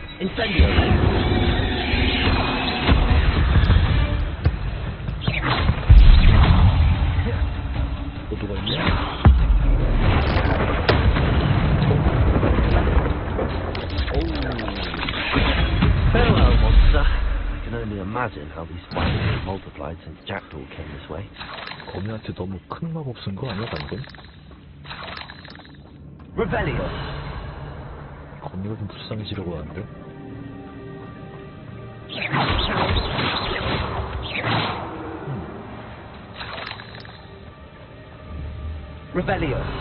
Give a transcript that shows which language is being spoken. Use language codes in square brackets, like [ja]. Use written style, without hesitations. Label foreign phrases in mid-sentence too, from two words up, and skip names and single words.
[ko] Incendio. 또 누가 있냐? [en] Farewell, monster. I can only imagine how these spiders have multiplied since Jackdaw came this way. [ko] 거미한테 너무 큰 마법 쓴 거 아니야 방금? Revelio. 거미가 좀 불쌍해지려고 하는데? Revelio.